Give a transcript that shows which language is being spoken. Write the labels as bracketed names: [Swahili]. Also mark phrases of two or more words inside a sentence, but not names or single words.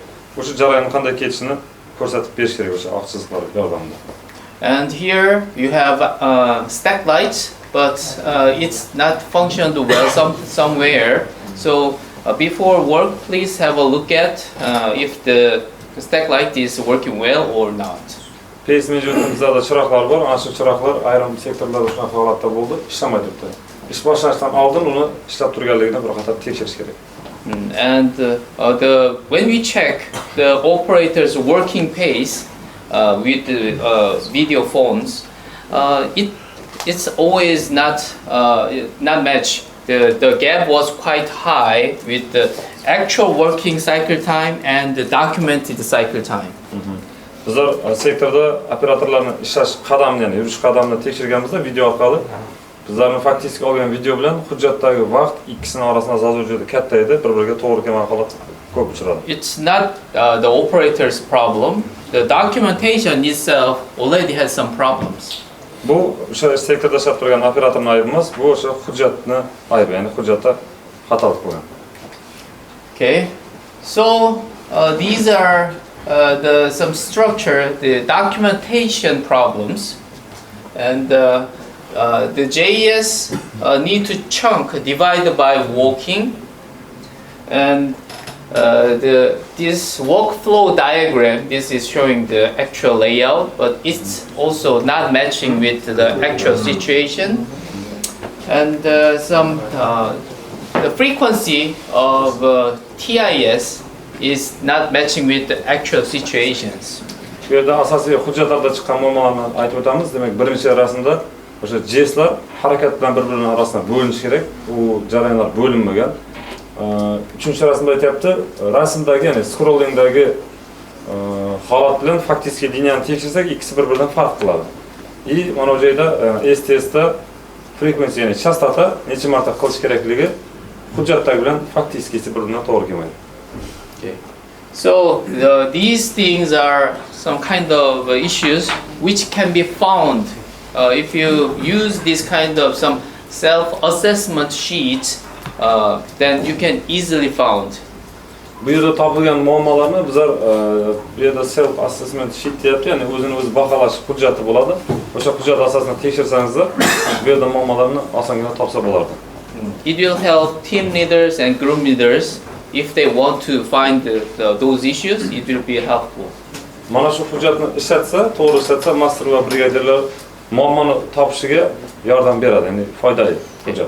[Uzbek] O'sha jarayonni qanday ketishini ko'rsatib berish kerak o'sha oq chiziqlar yordamida. [English] And here you have stack lights, but it's not functioned well somewhere. So before work, please have a look at if the stack light is working well or not. Pace management'imizda [Uzbek] chiroqlar bor. Ana shu chiroqlar ayrim sektorlarda shunaqa holatda bo'ldi, ishlamay turibdi. Ish boshlashdan oldin uni ishlab turganligini bir qator tekshirish kerak. [English] And when we check the operator's working pace with the video phones, it's always not match. The gap was quite high with the actual working cycle time and the documented cycle time. [Uzbek] Bizlar sektorda operatorlarning ishlash qadamini, ya'ni yurish qadamini tekshirganimizda video orqali bizlarning faktik olgan video bilan hujjatdagi vaqt ikkisining orasida zazur juda katta edi, bir-biriga to'g'ri kelmay qolib ko'p uchradi. [English] It's not the operator's problem. The documentation itself already has some problems. [Uzbek] Bu o'sha sektorda ishlab turgan operatorning aybi emas, bu o'sha hujjatning aybi, ya'ni hujjatda xatolik bo'lgan. [English] Okay, so these are some structure, the documentation problems, and the JS need to chunk divided by walking, and this workflow diagram, this is showing the actual layout, but it's also not matching with the actual situation, and the frequency of TIS is not matching with the actual situations. [Uzbek] Bu yerda asosiy hujjatlarda chiqqan muammolarni aytib o'tamiz. Demak, birinchi rasmda o'sha jestlar harakat bilan bir-birining orasida bo'linishi kerak. U jarayonlar bo'linmagan. Uchinchi rasmda aytyapti, rasmdagi, ya'ni scrollingdagi holat bilan faktik liniyani tekshirsak, ikkisi bir-biridan farq qiladi. Mana bu joyda STSda frequency, ya'ni chastota necha marta qilish kerakligi hujjatdagi bilan faktiskisi bir-biridan to'g'ri kelmaydi. [English] Okay. So these things are some kind of issues which can be found if you use this kind of some self-assessment sheets, then you can easily found. [Uzbek] Bu yerda topilgan muammolarni bizlar bu yerda [English] self-assessment sheet [Uzbek] deyapti, ya'ni o'zini o'zi baholash hujjati bo'ladi. O'sha hujjat asosida tekshirsangizlar, bu yerda muammolarni osongina topsa bo'lardi. [English] It will help team leaders and group leaders. If they want to find those issues, it will be helpful. [Uzbek] Mana shu hujjatni ishlatsa, to'g'ri ishlatsa, master va brigadirlar muammoni topishiga yordam beradi, ya'ni foydali hujjat.